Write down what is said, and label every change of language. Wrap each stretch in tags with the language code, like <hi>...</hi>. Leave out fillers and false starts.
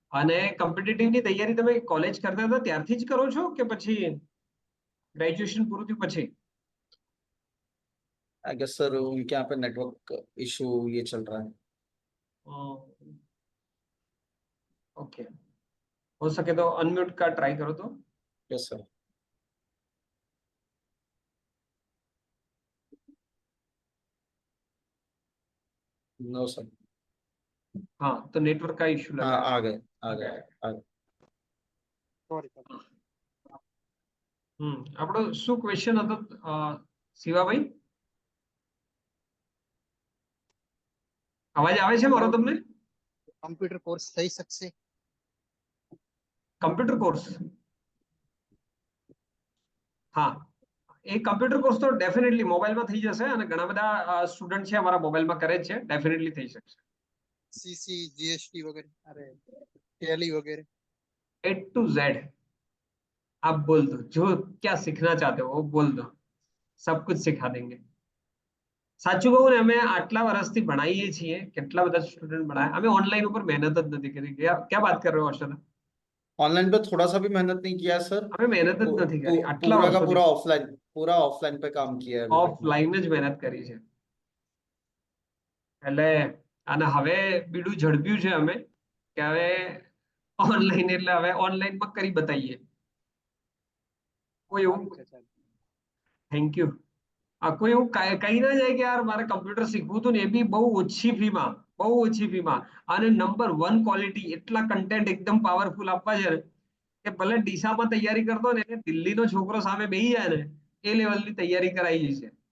<gu>અને કોમ્પિટિટિવની તૈયારી તમે કોલેજ કરતા હતા ત્યારથી જ કરો છો કે પછી ગ્રેજ્યુએશન પૂરું થયું પછી?</gu> <hi>आई गेस सर उनके यहाँ पे नेटवर्क इशू ये चल रहा है. ओके, हो सके तो अनम्यूट का ट्राई करो तो.</hi> <en>Yes sir. No sir.</en> <hi>हाँ, तो नेटवर्क का इशू लगा हाँ है. आ गए आ गए आ गए.</hi> <en>sorry</en> <gu>આપણો શું ક્વેશ્ચન હતો શિવાભાઈ? અવાજ આવે છે મારો તમને? કમ્પ્યુટર કોર્સ થઈ શકશે? કમ્પ્યુટર કોર્સ, હા, એ કમ્પ્યુટર કોર્સ તો ડેફિનેટલી મોબાઈલમાં થઈ જશે અને ઘણા બધા સ્ટુડન્ટ છે અમારા મોબાઈલમાં કરે જ છે, ડેફિનેટલી થઈ શકશે. સીસી જીએસટી વગેરે અરે ટેલી વગેરે</gu> <hi>ए टू जेड आप बोल दो, जो क्या सीखना चाहते हो वो बोल दो, सब कुछ सिखा देंगे.</hi> <gu>સાચું કહું ને, અમે આટલા વર્ષથી ભણાવીએ છીએ, કેટલા બધા સ્ટુડન્ટ ભણાય, અમે ઓનલાઈન ઉપર મહેનત જ નથી કરી.</gu> <hi>क्या बात कर रहे हो हर्षद? ऑनलाइन पे थोड़ा सा भी मेहनत नहीं किया सर.</hi> <gu>અમે મહેનત જ નથી કરી આટલા</gu> <hi>पूरा का</hi> <gu>વર્ષોથી.</gu> <hi>पूरा ऑफलाइन पे काम किया है अभी तक.</hi> <gu>ઓફલાઈન જ મહેનત કરી છે. એટલે અને હવે બીડું ઝડપ્યું છે અમે કે હવે ઓનલાઈન, એટલે હવે ઓનલાઈનમાં કરી બતાવીએ. કોઈ એવું,</gu> <en>Thank you.</en> <gu>કોઈ એવું કહી ના જાય કે યાર મારે કમ્પ્યુટર શીખવું હતું ને, એ બી બહુ ઓછી ફીમાં, બહુ ઓછી ફીમાં, અને નંબર 1 ક્વોલિટી, એટલા કન્ટેન્ટ એકદમ પાવરફુલ આપવા છે ને કે ભલે ડીસામાં તૈયારી કરતો ને એને દિલ્હીનો છોકરો સામે બેસી જાય ને એ લેવલની તૈયારી કરાવી છે.</gu>